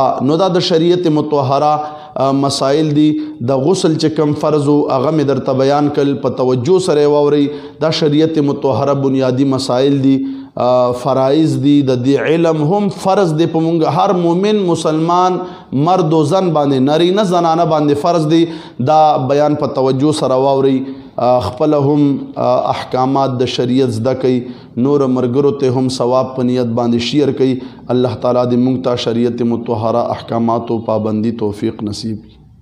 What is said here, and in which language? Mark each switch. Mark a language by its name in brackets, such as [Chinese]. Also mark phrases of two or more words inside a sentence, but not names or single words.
[Pashto] نو دا د شریعت مطهره مسائل دي. د غسل چې کم فرض و هغه مې درته بیان کړل، په توجه سره یې واورئ. دا شریعت مطهره بنیادی مسائل دي، فرائض دي، د دې علم هم فرض دی په مونږ هر مومن مسلمان مرد و زن باندې، نارینه زنانه باندې فرض دی. دا بیان په توجه سره واورئ، خپل هم احکامات د شریعت زده کوي، نور مرګرو ته هم ثواب په نیت باندې شیر کوي. الله تعالی دې مونږ ته شریعت مطهره احکاماتو پابندي توفیق نصیب.